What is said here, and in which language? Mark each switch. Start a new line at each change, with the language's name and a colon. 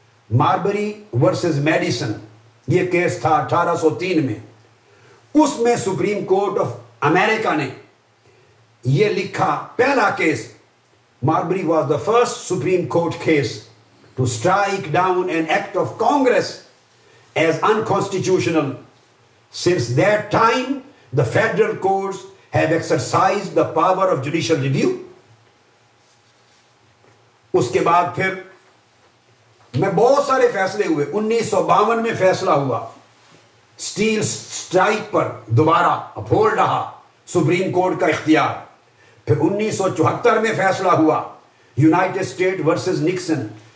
Urdu: ماربری versus medicine, یہ case تھا 1803 میں. اس میں سپریم کورٹ آف امریکہ نے یہ لکھا، پہلا case,
English: Marbury was the first supreme court case to strike down an act of Congress as unconstitutional. Since that time, the federal courts have exercised the power of judicial review.
Urdu: اس کے بعد پھر میں بہت سارے فیصلے ہوئے. 1952 میں فیصلہ ہوا اسٹیل اسٹرائک پر، دوبارہ اپہولڈ رہا سپریم کورٹ کا اختیار. پھر 1974 میں فیصلہ ہوا یونائٹڈ اسٹیٹ ورسز نکسن.